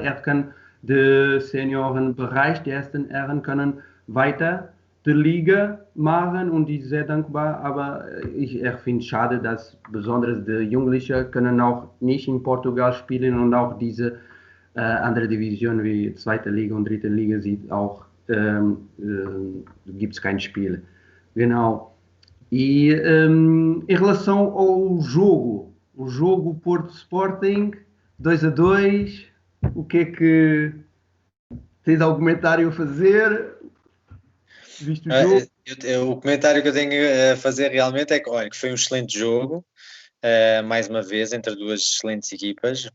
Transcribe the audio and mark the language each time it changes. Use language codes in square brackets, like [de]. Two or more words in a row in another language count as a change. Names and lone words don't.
[de] Er kann den Seniorenbereich, die ersten Herren können weiter die Liga machen und ich bin sehr dankbar, aber ich finde es schade, dass besonders die Jugendlichen können auch nicht in Portugal spielen und auch diese andere Division wie zweite Liga und dritte Liga sieht auch, gibt es kein Spiel. Genau. [pt] E em relação ao jogo Porto Sporting 2-2, o que é que tens algum comentário a fazer? Viste o jogo? O comentário que eu tenho a fazer realmente é que, olha, que foi um excelente jogo, mais uma vez, entre duas excelentes equipas.